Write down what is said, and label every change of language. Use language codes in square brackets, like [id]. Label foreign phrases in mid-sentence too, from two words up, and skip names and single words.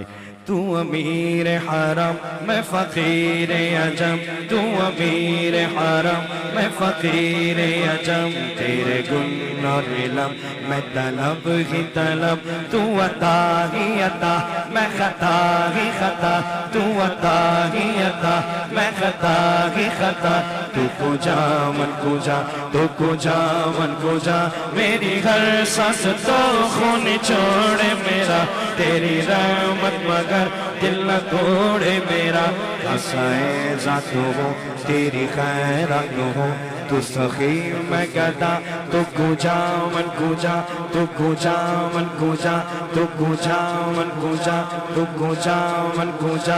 [ur] تو امیر حرم میں فقیر عجم، تو امیر حرم میں فقیر عجم، تیرے گن اور علم میں طلب ہی طلب، تو عطا ہی عطا میں خطا ہی خطا، تو عطا ہی عطا میں خطا ہی خطا. [fa] تو کجا من کجا، تو کجا من کجا، [ur] میری ہر سانس تو خون چھوڑے میرا، تیری رحمت مگر دل نہ توڑے میرا. خسائے ذات ہو تیری خیرات ہو، تو سخی میں گدا، [fa] تو کجا من کجا، تو کجا من کجا، تو کجا من کجا، تو کجا من کجا.